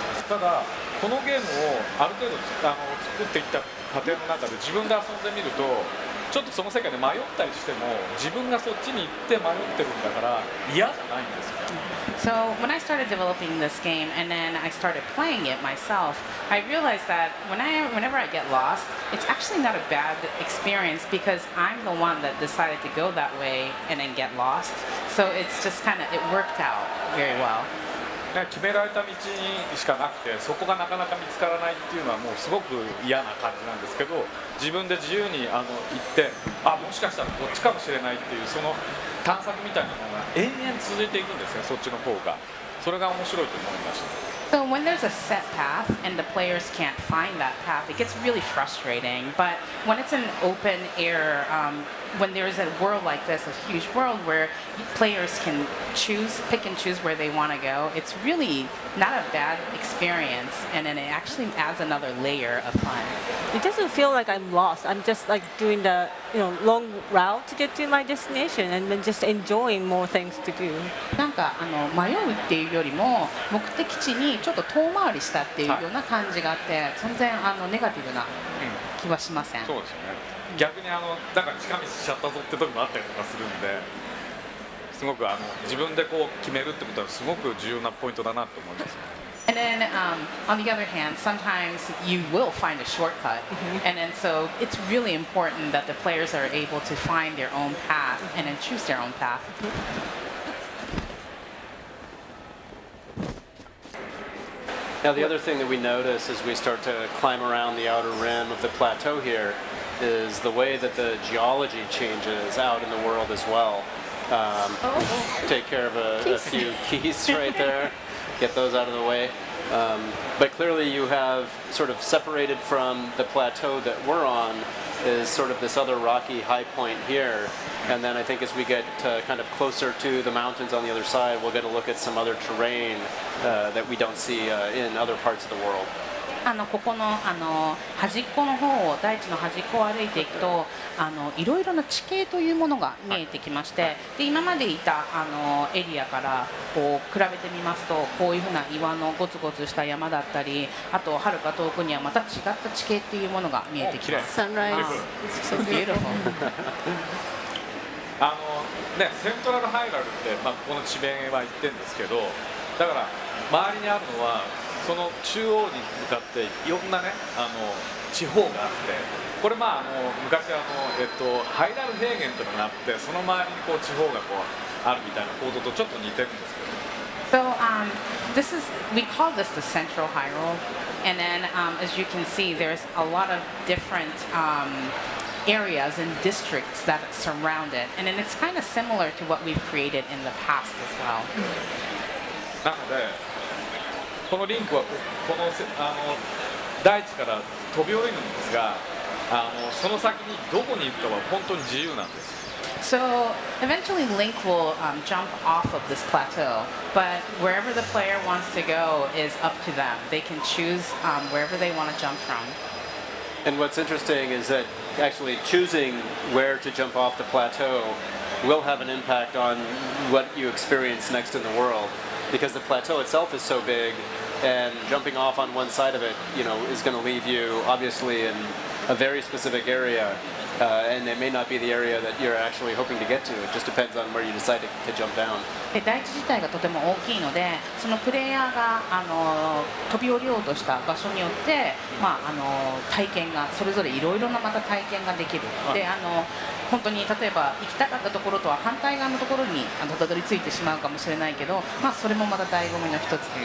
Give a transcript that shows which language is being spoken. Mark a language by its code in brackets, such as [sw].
[ja] ただこのゲームをある程度作ってきた過程の中で自分で遊んでみるとちょっとその世界で迷ったりしても自分がそっちに行って迷ってるんだから嫌じゃないんですよ。 [en] So when I started developing this game and then I started playing it myself, I realized that whenever I get lost, it's actually not a bad experience because I'm the one that decided to go that way and then get lost. So it's just it worked out very well. [ja] 決められた道にしかなくてそこがなかなか見つからないっていうのはもうすごく嫌な感じなんですけど、自分で自由に行ってもしかしたらこっちかもしれないっていうその探索みたいなのが延々続いていくんですね、そっちの方が。それが面白いと思いました。 [en] So when there's a set path and the players can't find that path, it gets really frustrating. But when it's an open air, when there's a world like this, a huge world where players can pick and choose where they want to go, it's really not a bad experience, and then it actually adds another layer of fun. It doesn't feel like I'm lost. I'm just doing the long route to get to my destination and then just enjoying more things to do. [ja] なんか迷うっていうよりも目的地にちょっと遠回りしたっていうような感じがあって、全然ネガティブな気はしません。そうですよね。逆にだから近道しちゃったぞって時もあったりとかするんで、すごく自分でこう決めるってことはすごく重要なポイントだなと思います。 [en] And then on the other hand, sometimes you will find a shortcut, and then so it's really important that the players are able to find their own path and then choose their own path. Now the other thing that we notice as we start to climb around the outer rim of the plateau here is the way that the geology changes out in the world as well. Take care of a few keys right there. Get those out of the way. But clearly you have sort of separated from the plateau that we're on is sort of this other rocky high point here. And then I think as we get kind of closer to the mountains on the other side, we'll get a look at some other terrain that we don't see in other parts of the world. [ja] ここの端っこの方を大地の端っこを歩いていくといろいろな地形というものが見えてきまして、で今までいたエリアからこう比べてみますとこういうふうな岩のゴツゴツした山だったり、あと遥か遠くにはまた違った地形っていうものが見えてきます。 [en] Sunrise. So beautiful. [ja] セントラルハイラルって、ここの地名は言ってるんですけど、だから周りにあるのはその中央に向かっていろんなね地方があって、これ昔ハイラル平原というのがあって、その周りにこう地方がこうあるみたいな構造とちょっと似てるんですけど。 [en] So this is, we call this the Central Hyrule, and then as you can see, there's a lot of different areas and districts that surround it, and then it's kind of similar to what we've created in the past as well. [ja] なのでこのリンクはこの大地から飛び降りるんですが、その先にどこに行くかは本当に自由なんです。 [en] So eventually Link will jump off of this plateau, but wherever the player wants to go is up to them. They can choose wherever they want to jump from. And what's interesting is that actually choosing where to jump off the plateau will have an impact on what you experience next in the world, because the plateau itself is so big, and jumping off on one side of it, is going to leave you obviously in a very specific area, and it may not be the area that you're actually hoping to get to. It just depends on where you decide to jump down. [ja] で大地自体がとても大きいので、そのプレイヤーが飛び降りようとした場所によって、体験がそれぞれいろいろなまた体験ができる。で本当に例えば行きたかったところとは反対側のところにたどり着いてしまうかもしれないけど、それもまた醍醐味の一つ。